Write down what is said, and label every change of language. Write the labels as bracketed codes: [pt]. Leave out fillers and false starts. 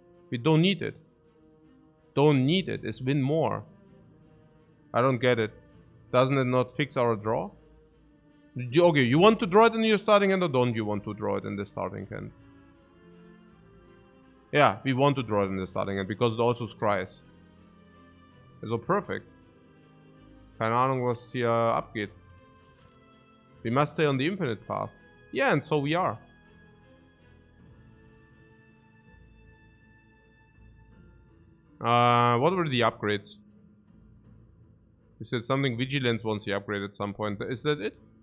[en] We don't need it. Don't need it. It's win more. I don't get it. Doesn't it not fix our draw? Okay, you want to draw it in your starting hand or don't you want to draw it in the starting hand? Yeah, we want to draw it in the starting hand because it also scries. Also perfect. [de] Keine Ahnung, was hier abgeht. [en] We must stay on the infinite path. Yeah, and so we are. What were the upgrades? You said something vigilance wants the upgrade at some point. Is that it?